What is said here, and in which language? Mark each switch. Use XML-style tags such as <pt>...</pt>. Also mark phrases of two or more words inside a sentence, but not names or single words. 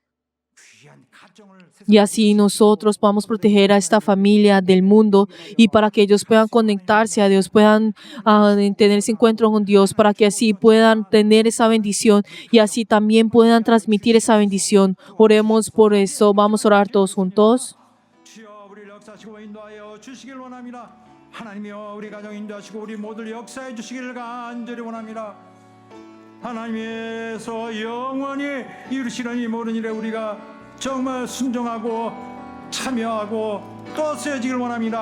<es>Y así nosotros podamos proteger a esta familia del mundo y para que ellos puedan conectarse a Dios, puedan tener ese encuentro con Dios, para que así puedan tener esa bendición y así también puedan transmitir esa bendición. Oremos por eso. Vamos a orar todos juntos.</es> <ko>하나님이여 우리 가정 인도하시고 우리 모두를 역사해 주시기를 간절히 원합니다. 하나님께서 영원히 이루시는 이 모든 일에 우리가 정말 순종하고 참여하고 또 쓰여지길 원합니다.</ko>